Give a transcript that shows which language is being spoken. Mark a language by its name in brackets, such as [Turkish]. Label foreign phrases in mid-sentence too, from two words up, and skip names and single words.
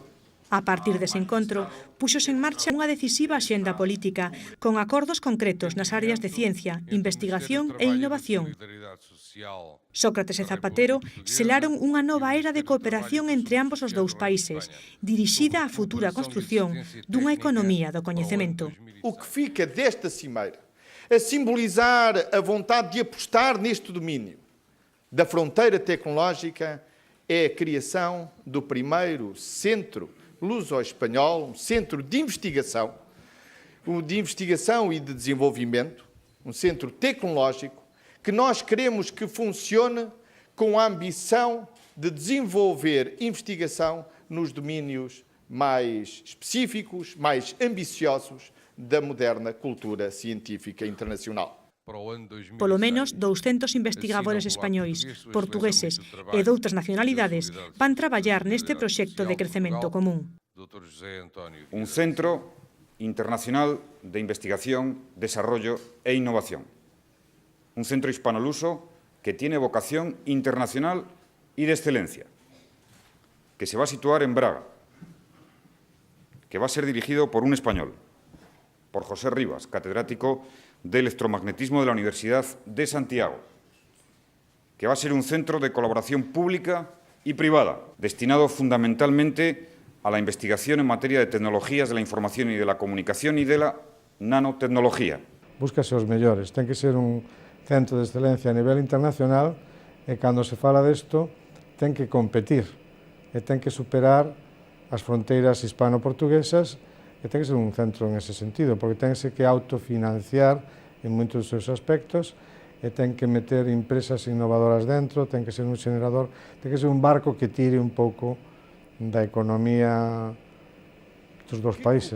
[Galician] A partir dese encontro, puxose en marcha unha decisiva axenda política con acordos concretos nas áreas de ciencia, investigación e innovación. Sócrates e Zapatero selaron unha nova era de cooperación entre ambos os dous países, dirixida á futura construción dunha economía do coñecemento. [Portuguese] O que fica desta cimeira a simbolizar a vontade de apostar neste domínio da fronteira tecnológica é a criação do primeiro centro luso-espanhol, um centro de investigação e de desenvolvimento, um centro tecnológico, que nós queremos que funcione com a ambição de desenvolver investigação nos domínios mais específicos, mais ambiciosos da moderna cultura científica internacional. [Galician] Polo menos 200 investigadores españois, portugueses e doutras nacionalidades van traballar neste proxecto de crecemento común. [Spanish] un centro internacional de investigación, desarrollo e innovación. Un centro hispano-luso que tiene vocación internacional y de excelencia, que se va a situar en Braga, que va a ser dirigido por un español, por José Rivas, catedrático de electromagnetismo de la Universidad de Santiago, que va a ser un centro de colaboración pública y privada, destinado fundamentalmente a la investigación en materia de tecnologías de la información y de la comunicación y de la nanotecnología. [Galician] Búscase os mellores, ten que ser un centro de excelencia a nivel internacional e cando se fala desto ten que competir e ten que superar as fronteiras hispano-portuguesas e ten que ser un centro en ese sentido, porque ten que autofinanciar en moitos dos seus aspectos e ten que meter empresas innovadoras dentro, ten que ser un xenerador, ten que ser un barco que tire un pouco da economía dos dous países.